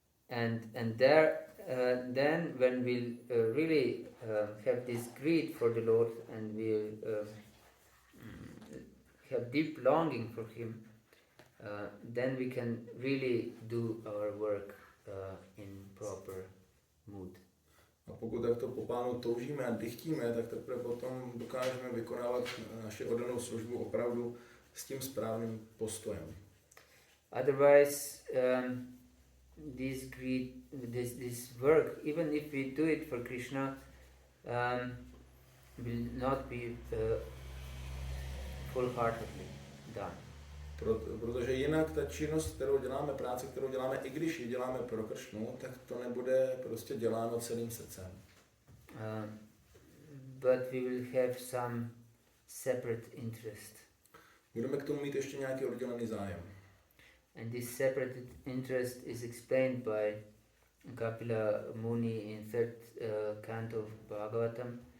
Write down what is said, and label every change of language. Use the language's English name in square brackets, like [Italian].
[English] And there then when we'll really have this greed for the Lord and we'll have deep longing for Him, then we can really do our work in proper mood. [Czech] A pokud takto po Pánu toužíme a dychtíme, tak teprve potom dokážeme vykonávat naši oddanou službu opravdu s tím správným postojem. [English] Otherwise, this greed, this work, even if we do it for Krishna, will not be full-heartedly done. [Czech] Protože jinak ta činnost, kterou děláme, práce, kterou děláme, i když ji děláme pro Kršnu, tak to nebude prostě děláno celým srdcem. [English] But we will have some separate interest. [Czech] Budeme k tomu mít ještě nějaký oddělený zájem. [English] And this separate interest is explained by Kapila Muni in third canto of Bhagavatam.